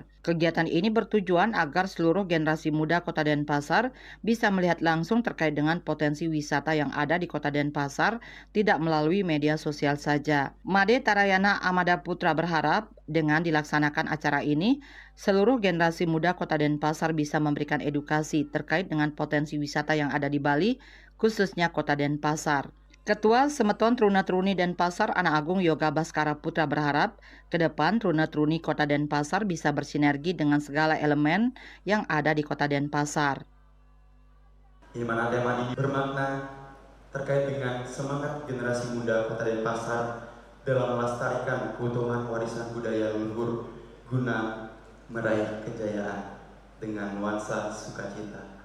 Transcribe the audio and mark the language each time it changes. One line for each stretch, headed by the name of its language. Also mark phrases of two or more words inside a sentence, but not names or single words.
Indonesian: Kegiatan ini bertujuan agar seluruh generasi muda Kota Denpasar bisa melihat langsung terkait dengan potensi wisata yang ada di Kota Denpasar, tidak melalui media sosial saja. Made Tarayana Amada Putra berharap dengan dilaksanakan acara ini, seluruh generasi muda Kota Denpasar bisa memberikan edukasi terkait dengan potensi wisata yang ada di Bali, khususnya Kota Denpasar. Ketua Semeton Truna-Truni Denpasar Anak Agung Yoga Baskara Putra berharap ke depan Truna-Truni Kota Denpasar bisa bersinergi dengan segala elemen yang ada di Kota Denpasar. Di mana tema ini bermakna terkait dengan semangat generasi muda Kota Denpasar dalam melestarikan keutuhan warisan budaya leluhur guna meraih kejayaan dengan nuansa sukacita.